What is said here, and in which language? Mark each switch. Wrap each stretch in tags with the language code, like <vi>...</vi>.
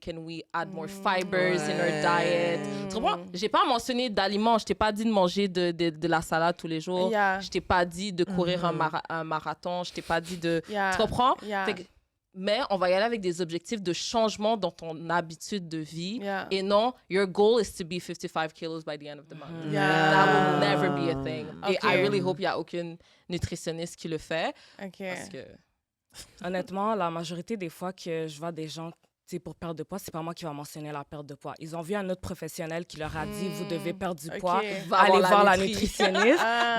<en>Can we add more fibers in our diet?</en> <fr>Tu comprends? J'ai pas mentionné d'aliments. Je t'ai pas dit de manger de la salade tous les jours.</fr> <en>Yeah.</en> <fr>Je t'ai pas dit de courir un marathon. Je t'ai pas dit de...</fr> <en>Yeah.</en> <fr>Tu comprends?</fr> <en>Yeah.</en> <fr>Fait que- mais on va y aller avec des objectifs de changement dans ton habitude de vie.</fr> <en>Yeah.</en> <fr>Et non,</fr> <en>your goal is to be 55 kilos by the end of the month. Yeah. That will never be a thing.</en> <fr>Et</fr> <en>Ok. I really hope</en> <fr>il n'y a aucune nutritionniste qui le fait.</fr> <en>Ok.</en> <fr>Parce que... Honnêtement, la majorité des fois que je vois des gens tu sais, pour perdre de poids, c'est pas moi qui va mentionner la perte de poids. Ils ont vu un autre professionnel qui leur a dit vous devez perdre du poids, Ok. Va allez avoir voir la nutri. nutritionniste. Ah.</fr>